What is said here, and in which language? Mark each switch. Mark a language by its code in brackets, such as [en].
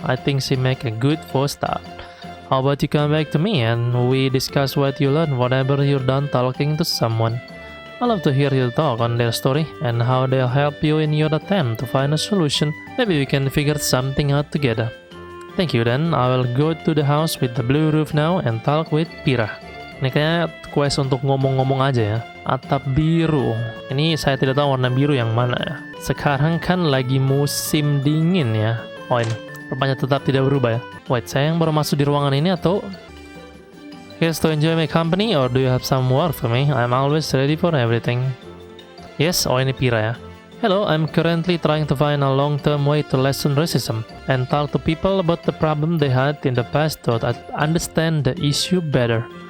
[en] I think she make a good first start. How about you come back to me and we discuss what you learned whenever you're done talking to someone. I love to hear you talk on their story and how they'll help you in your attempt to find a solution. Maybe we can figure something out together. Thank you, then I will go to the house with the blue roof now and talk with Pira. [id] Ini kayaknya quest untuk ngomong-ngomong aja ya. Atap biru. Ini saya tidak tahu warna biru yang mana ya. Sekarang kan lagi musim dingin ya. Oh ini, rupanya tetap tidak berubah ya. Wait, saya yang baru masuk di ruangan ini atau... [en] Here's to enjoy my company or do you have some work for me? I'm always ready for everything. Yes, [id] oh ini Pira ya. [en] Hello, I'm currently trying to find a long-term way to lessen racism and talk to people about the problem they had in the past to understand the issue better.